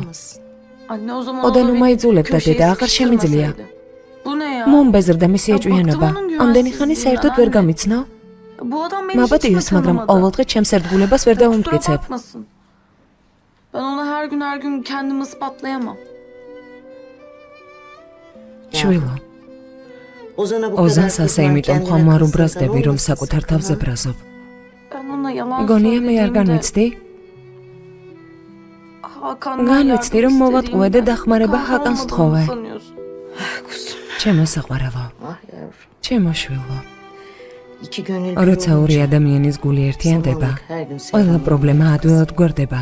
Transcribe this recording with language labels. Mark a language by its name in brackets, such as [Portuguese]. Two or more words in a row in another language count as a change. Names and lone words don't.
[Turkish] Anne o zaman [Georgian] ოდენ [Turkish] onu bir [Georgian] უმაიძულებ და [Turkish] köşeye [Georgian] დედა აღარ შემიძლია. [Turkish] Bu ne ya? [Georgian] მომბეზრდა მისი ეჭვიანობა. ამდენი ხანი საერთოდ ვერ გამიცნო? [Turkish] Bu adam beni hiç [Georgian] მაბატიოს, [Turkish] mi [Georgian] მაგრამ [Turkish] tanımadı? [Georgian] ყოველდღე ჩემს ერთგულებას ვერ [Turkish] Kusura [Georgian] დაუმტკიცებ. [Turkish] bakmasın. Ben ona her gün kendimi ispatlayamam. [Georgian] შვილო, ოზანს ასე იმიტომ ხომ არ უბრაზდები, რომ საკუთარ თავზე ბრაზობ. [Turkish] Ben ona yalan [Georgian] გონია მე არ [Turkish] söylediğimde [Georgian] განვიცდი? [Turkish] Hakan'dan [Georgian] განვიცდი, რომ [Turkish] yardım [Georgian] მოვატყუე და [Turkish] istediğimde [Georgian] დახმარება [Turkish] Hakan [Georgian] ჰაკანს [Turkish] olmadığını [Georgian] თხოვე. [Turkish] sanıyorsun. [Georgian] ჩემო საყვარელო, ჩემო შვილო. როცა როცა ორი ადამიანის გული ერთიანდება, ყველა პრობლემა ადვილად გვერდება.